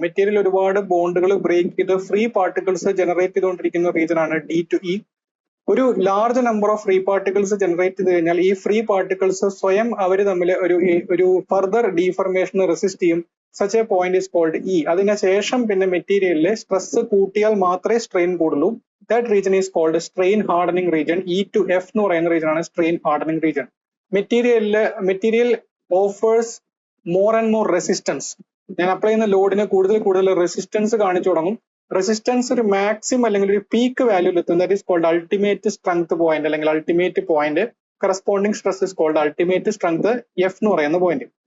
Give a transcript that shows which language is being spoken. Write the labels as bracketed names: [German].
[Malayalam] Material ഒരുപാട് ബോണ്ടുകൾ break ചെയ്ത് ഫ്രീ പാർട്ടിക്കിൾസ് ജനറേറ്റ് ചെയ്തുകൊണ്ടിരിക്കുന്ന റീജൻ ആണ് D to E. ഒരു large number of free particles generate ചെയ്ത് കഴിഞ്ഞാൽ ഈ ഫ്രീ പാർട്ടിക്കിൾസ് സ്വയം അവർ തമ്മിൽ ഒരു ഫർദർ ഡീഫർമേഷൻ റെസിസ്റ്റ് ചെയ്യും. [English] such a point is called [Malayalam] E. അതിനുശേഷം പിന്നെ മെറ്റീരിയലിലെ സ്ട്രെസ് കൂട്ടിയാൽ മാത്രമേ strain കൂടുള്ളൂ. [English] That region is called strain hardening region. E to F [Malayalam] എന്ന് പറയുന്ന റീജൻ ആണ് [English] strain hardening region. Material offers more and more resistance. [Malayalam] ഞാൻ അപ്ലൈ ചെയ്യുന്ന ലോഡിന് കൂടുതൽ റെസിസ്റ്റൻസ് കാണിച്ചു തുടങ്ങും. റെസിസ്റ്റൻസ് ഒരു മാക്സിമം അല്ലെങ്കിൽ ഒരു പീക്ക് വാല്യൂയിൽ എത്തും. [English] That is called ultimate strength point അല്ലെങ്കിൽ ultimate point. Corresponding stress is called ultimate strength F [Malayalam] എന്ന് പറയുന്ന [English] Point.